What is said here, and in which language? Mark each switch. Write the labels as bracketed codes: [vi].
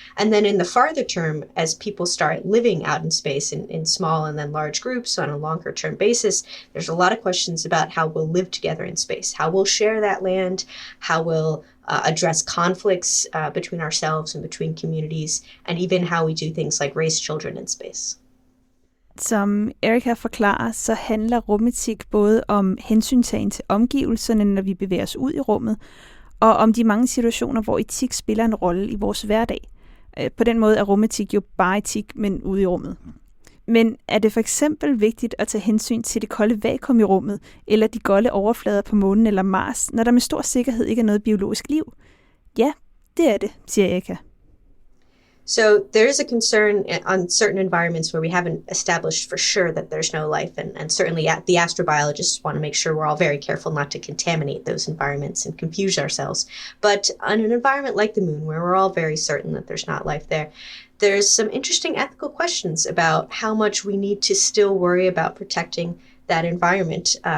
[en] And then in the farther term, as people start living out in space in small and then large groups on a longer term basis, there's a lot of questions about how we'll live together in space, how we'll share that land, how we'll address conflicts between ourselves and between communities, and even how we do things like raise children in space. [da] Som Erika forklarer, så handler rumetik både om hensyntagen til omgivelserne, når vi bevæger os ud i rummet, og om de mange situationer, hvor etik spiller en rolle i vores hverdag. På den måde er rumetik jo bare etik, men ude i rummet. Men er det for eksempel vigtigt at tage hensyn til det kolde vakuum i rummet, eller de golde overflader på månen eller Mars, når der med stor sikkerhed ikke er noget biologisk liv? Ja, det er det, siger Erika. [en] So there is a concern on certain environments where we haven't established for sure that there's no life, and certainly the astrobiologists want to make sure we're all very careful not to contaminate those environments and confuse ourselves. But on an environment like the moon, where we're all very certain that there's not life there, there's some interesting ethical questions about how much we need to still worry about protecting that environment.